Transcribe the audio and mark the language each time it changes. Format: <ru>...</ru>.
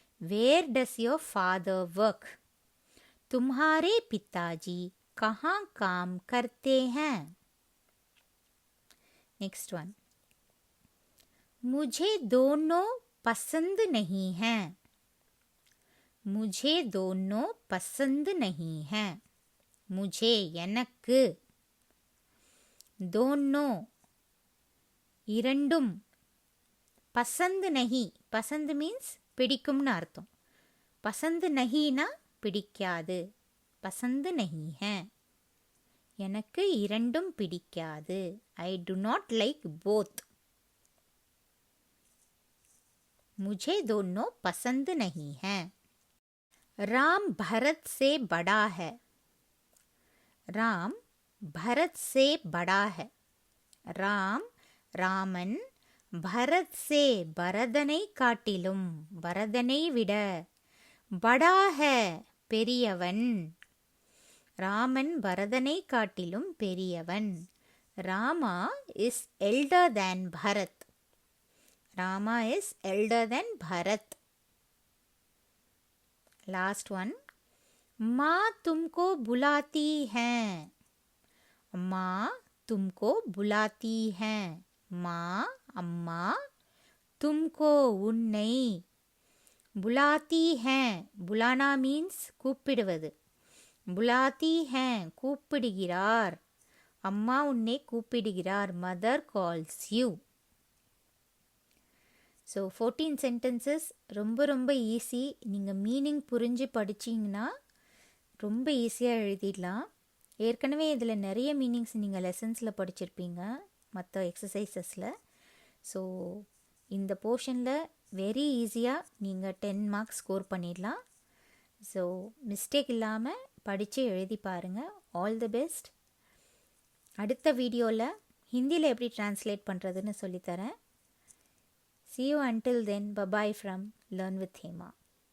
<en>Where does your father work.</en> <hi>तुम्हारे पिताजी कहाँ काम करते हैं. Next one. मुझे दोनों पसंद नहीं हैं. मुझे दोनों पसंद नहीं हैं. मुझे எனக்கு, दोनों இரண்டும், பசந்த் நஹி, பசந்த் மீன்ஸ் பிடிக்கும்னு அர்த்தம்.</hi> <ta>பசந்து நஹீனா பிடிக்காது.</ta> <hi>பசந்து நஹீ ஹை.</hi> <ta>எனக்கு இரண்டும் பிடிக்காது.</ta> <en>I do not like both.</en> <hi>मुझे दोनों पसंद नहीं हैं. राम भरत से बड़ा है. राम भरत से बड़ा है. राम रामन भरत से भरதனை</hi> <ta>காட்டிலும் பரதனை விட</ta> <hi>बड़ा है பெரியவன்.</hi> <ta>ராமன் பரதனை காட்டிலும் பெரியவன்.</ta> <en>Rama is elder than Bharat. Rama is elder than Bharat. Last one.</en> <hi>माँ तुमको बुलाती हैं. माँ तुमको बुलाती हैं. माँ अम्मा तुमको उन्னை बुलाती हैं.</hi> <ta>बुलाना means கூப்பிடுவது. बुलाती हैं கூப்பிடுகிறார். அம்மா உன்னை கூப்பிடுகிறார்.</ta> <en>Mother calls you.</en> <ta>So 14 sentences ரொம்ப ரொம்ப ஈஸி. நீங்கள் மீனிங் புரிஞ்சு படிச்சிங்கன்னா ரொம்ப ஈஸியாக எழுதிடலாம். ஏற்கனவே இதில் நிறைய மீனிங்ஸ் நீங்கள் லெசன்ஸில் படிச்சிருப்பீங்க மற்ற எக்ஸசைசஸில். ஸோ இந்த போர்ஷனில் வெரி ஈஸியாக நீங்கள் 10 மார்க்ஸ் ஸ்கோர் பண்ணிடலாம். ஸோ மிஸ்டேக் இல்லாமல் படித்து எழுதி பாருங்கள். All the best. அடுத்த வீடியோவில் ஹிந்தியில் எப்படி ட்ரான்ஸ்லேட் பண்ணுறதுன்னு சொல்லித்தரேன்.</ta> <en>See you until then. Bye-bye from Learn with Hema.</en>